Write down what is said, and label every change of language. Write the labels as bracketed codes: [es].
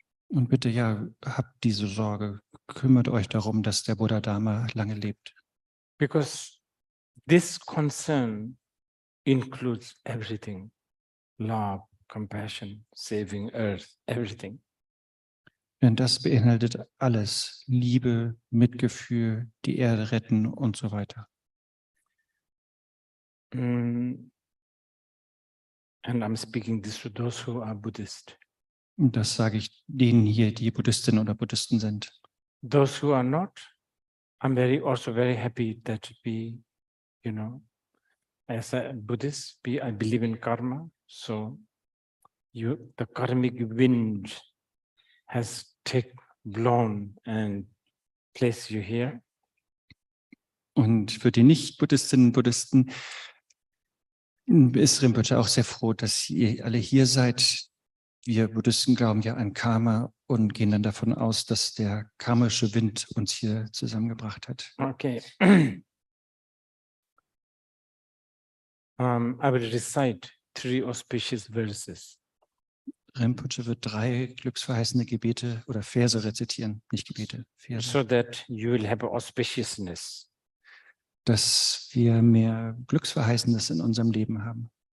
[de] Und bitte, ja, habt diese Sorge. Kümmert euch darum, dass der Buddha Dharma lange lebt. [en] Because this concern includes everything. Love, compassion, saving earth, everything. [de] Denn das beinhaltet alles. Liebe, Mitgefühl, die Erde retten und so weiter. [en] And I'm speaking this to those who are Buddhist. [de] Und das sage ich denen hier, die Buddhistinnen oder Buddhisten sind. [en] Those who are not, I'm also very happy that we, as a Buddhist, I believe in karma. So the karmic wind has blown and placed you here. [de] Und für die Nicht-Buddhistinnen und Buddhisten ist Rinpoche auch sehr froh, dass ihr alle hier seid. Wir Buddhisten glauben ja an Karma und gehen dann davon aus, dass der karmische Wind uns hier zusammengebracht hat. [en] Okay. I will recite 3 auspicious verses. [de] Rinpoche wird 3 glücksverheißende Gebete oder Verse rezitieren, nicht Gebete, Verse. [en] So that you will have auspiciousness. [de] Dass wir mehr Glücksverheißendes in unserem Leben haben.